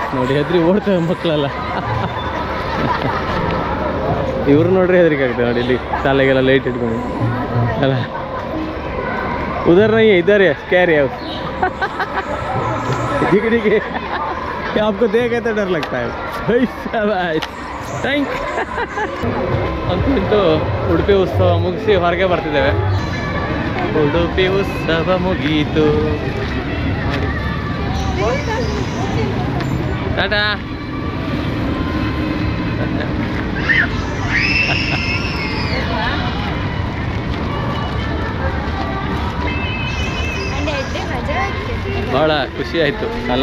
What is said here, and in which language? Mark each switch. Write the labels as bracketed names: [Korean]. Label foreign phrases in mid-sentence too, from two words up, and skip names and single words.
[Kannada] ನೋಡಿ ಹೆದ್ರಿ ಓಡ್ತೇವೆ ಮಕ್ಕಳೆಲ್ಲ. ಇವ್ರು ನೋಡ್ರಿ ಹೆದರಿಕೆ ಆಗ್ತದೆ ನೋಡಿ. ಇಲ್ಲಿ ಶಾಲೆಗೆಲ್ಲ ಲೈಟ್ ಇಟ್ಕೊಂಡು ಅಲ್ಲ. [Hindi] उधर नहीं है, इधर है कैरी हाउस. दिखने आपको देखे तो डर लगता है. [Kannada] ಥ್ಯಾಂಕ್ ಅಂತೂ ಉಡುಪಿ ಉತ್ಸವ ಮುಗಿಸಿ ಹೊರಗೆ ಬರ್ತಿದ್ದೇವೆ. ಉಡುಪಿ ಉತ್ಸವ ಮುಗೀತು. ಟಾಟಾ. ಭಾಳ ಖುಷಿ ಆಯಿತು ಅಲ್ಲ.